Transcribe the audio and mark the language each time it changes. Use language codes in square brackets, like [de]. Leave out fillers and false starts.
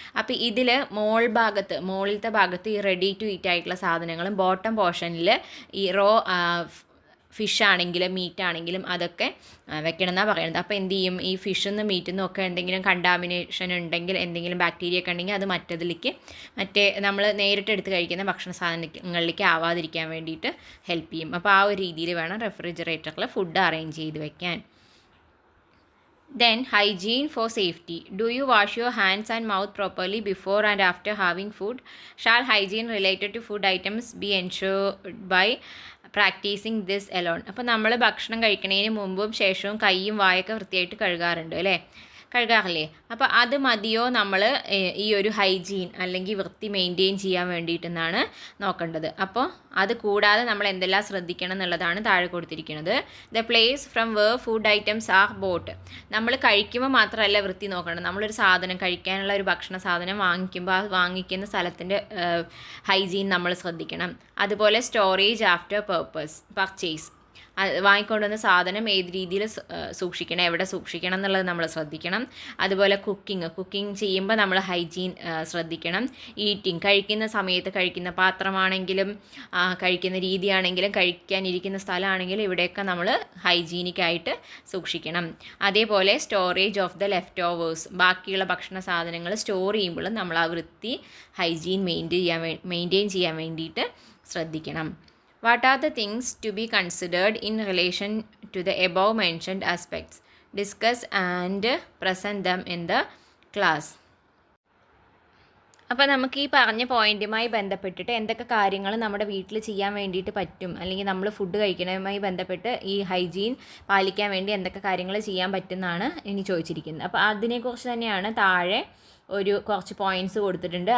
[ml] അപ്പോൾ ഇതിൽ മുകളിലത്തെ ഭാഗത്ത് ഈ റെഡി ടു ഈറ്റ് ആയിട്ടുള്ള സാധനങ്ങളും ബോട്ടം പോർഷനിൽ ഈ റോ ഫിഷ് ആണെങ്കിലും മീറ്റ് ആണെങ്കിലും അതൊക്കെ വെക്കണം എന്നാണ് പറയുന്നത്. അപ്പോൾ എന്ത് ചെയ്യും, ഈ ഫിഷിൽ നിന്ന് മീറ്റിൽ നിന്നും ഒക്കെ എന്തെങ്കിലും കണ്ടാമിനേഷൻ ഉണ്ടെങ്കിൽ, എന്തെങ്കിലും ബാക്ടീരിയ ഒക്കെ ഉണ്ടെങ്കിൽ അത് മറ്റേ നമ്മൾ നേരിട്ട് എടുത്ത് കഴിക്കുന്ന ഭക്ഷണ സാധനങ്ങളിലേക്ക് ആവാതിരിക്കാൻ വേണ്ടിയിട്ട് ഹെൽപ്പ് ചെയ്യും. അപ്പോൾ ആ ഒരു രീതിയിൽ വേണം റെഫ്രിജറേറ്ററിൽ ഫുഡ് അറേഞ്ച് ചെയ്ത് വെക്കാൻ. [en] Then hygiene for safety. Do you wash your hands and mouth properly before and after having food? Shall hygiene related to food items be ensured by practising this alone? [ml] അപ്പോൾ നമ്മൾ ഭക്ഷണം കഴിക്കുന്നതിന് മുമ്പും ശേഷവും കൈയും വായൊക്കെ വൃത്തിയായിട്ട് കഴുകാറില്ലേ? അപ്പോൾ അത് മതിയോ നമ്മൾ ഈ ഒരു ഹൈജീൻ അല്ലെങ്കിൽ വൃത്തി മെയിൻറ്റെയിൻ ചെയ്യാൻ വേണ്ടിയിട്ടെന്നാണ് നോക്കേണ്ടത്. അപ്പോൾ അത് കൂടാതെ നമ്മൾ എന്തെല്ലാം ശ്രദ്ധിക്കണം എന്നുള്ളതാണ് താഴെ കൊടുത്തിരിക്കുന്നത്. [en] The place from where food items are bought. [ml] നമ്മൾ കഴിക്കുമ്പോൾ മാത്രമല്ല വൃത്തി നോക്കേണ്ടത്, നമ്മളൊരു സാധനം കഴിക്കാനുള്ള ഒരു ഭക്ഷണ സാധനം വാങ്ങിക്കുമ്പോൾ ആ വാങ്ങിക്കുന്ന സ്ഥലത്തിൻ്റെ ഹൈജീൻ നമ്മൾ ശ്രദ്ധിക്കണം. അതുപോലെ [en] storage after purchase, [ml] വാങ്ങിക്കൊണ്ടുവന്ന സാധനം ഏത് രീതിയിൽ സൂക്ഷിക്കണം, എവിടെ സൂക്ഷിക്കണം എന്നുള്ളത് നമ്മൾ ശ്രദ്ധിക്കണം. അതുപോലെ കുക്കിംഗ് ചെയ്യുമ്പോൾ നമ്മൾ ഹൈജീൻ ശ്രദ്ധിക്കണം. ഈറ്റിംഗ്, കഴിക്കുന്ന സമയത്ത് കഴിക്കുന്ന പാത്രമാണെങ്കിലും കഴിക്കുന്ന രീതിയാണെങ്കിലും കഴിക്കാനിരിക്കുന്ന സ്ഥലമാണെങ്കിലും ഇവിടെയൊക്കെ നമ്മൾ ഹൈജീനിക്കായിട്ട് സൂക്ഷിക്കണം. അതേപോലെ [en] storage of the leftovers, [ml] ബാക്കിയുള്ള ഭക്ഷണ സാധനങ്ങൾ സ്റ്റോർ ചെയ്യുമ്പോഴും നമ്മൾ ആ വൃത്തി ഹൈജീൻ മെയിൻറ്റെയിൻ ചെയ്യാൻ വേണ്ടിയിട്ട് ശ്രദ്ധിക്കണം. [en] What are the things to be considered in relation to the above mentioned aspects? Discuss and present them in the class. [ml] അപ്പോൾ നമുക്ക് ഈ പറഞ്ഞ പോയിൻറ്റുമായി ബന്ധപ്പെട്ടിട്ട് എന്തൊക്കെ കാര്യങ്ങൾ നമ്മുടെ വീട്ടിൽ ചെയ്യാൻ വേണ്ടിയിട്ട് പറ്റും, അല്ലെങ്കിൽ നമ്മൾ ഫുഡ് കഴിക്കുന്നതുമായി ബന്ധപ്പെട്ട് ഈ ഹൈജീൻ പാലിക്കാൻ വേണ്ടി എന്തൊക്കെ കാര്യങ്ങൾ ചെയ്യാൻ പറ്റുമെന്നാണ് ഇനി ചോദിച്ചിരിക്കുന്നത്. അപ്പോൾ അതിനെക്കുറിച്ച് തന്നെയാണ് താഴെ കുറച്ച് പോയിൻറ്റ്സ് കൊടുത്തിട്ടുണ്ട്.